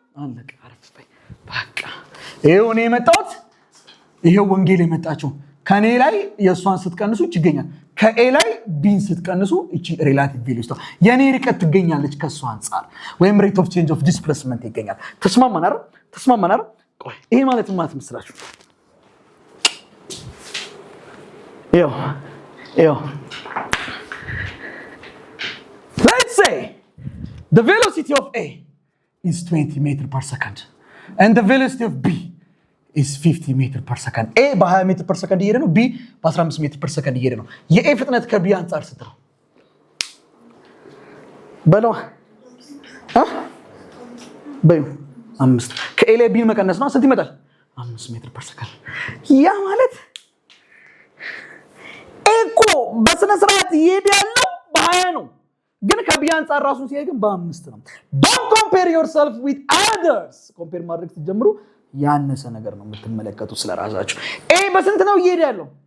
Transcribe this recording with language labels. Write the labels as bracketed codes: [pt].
[am] አለቀ። አረፍ በይ በቃ። ይሄው እኔ የመጣሁት ይሄው ወንጌል የመጣችው ከኔ ላይ የእሷን ስትቀንሱ ይገኛል። ከኤ ላይ ቢን ስትቀንሱ እቺ ሪላቲቭ ቬሎሲቲ የኔ ርቀት ትገኛለች ከሱ አንጻር ወይም ሬት ኦፍ ቼንጅ ኦፍ ዲስፕሌስመንት ይገኛል። ተስማማን አይደል? ቆይ ይሄ ማለት ምን ማለት መስላችሁ? [en] ይኸው let's say the velocity of A is 20 meters per second and the velocity of B is 50 meters per second. [am] A በ20 ሜትር per second እየሄደ ነው። B በ15 ሜትር per second እየሄደ ነው። የኤ ፍጥነት ከቢ አንጻር ስንት ነው? በለው በዩ 5 ከኤ ላይ ቢን መቀነስ ነው። ስንት ይመጣል? 5 ሜትር per second። ያ ማለት ኤ እኮ በስነ ስርዓት እየሄደ ያለው በ20 ነው፣ ግን ከቢ አንጻር ራሱን ሲሄድ ግን በ5 ነው። [en] don't compare yourself with others። [am] ኮምፔር ማድረግ ስትጀምሩ ያነሰ ነገር ነው የምትመለከቱ ስለራሳችሁ። ኤ በስንት ነው እየሄደ ያለው?